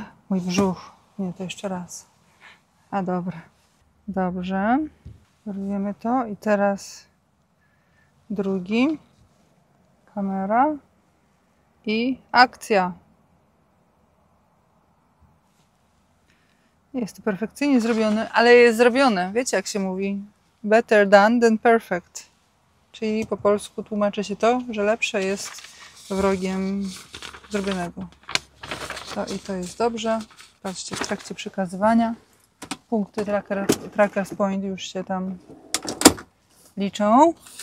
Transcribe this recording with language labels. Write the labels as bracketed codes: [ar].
[pl] Mój brzuch. Nie, to jeszcze raz. A dobra. Dobrze. Robimy to i teraz drugi. Kamera. I akcja. Jest to perfekcyjnie zrobione, ale jest zrobione. Wiecie jak się mówi? [en] Better done than perfect. [pl] Czyli po polsku tłumaczy się to, że lepsze jest wrogiem zrobionego. To i to jest dobrze. Patrzcie, w trakcie przekazywania punkty Trackers Point już się tam liczą.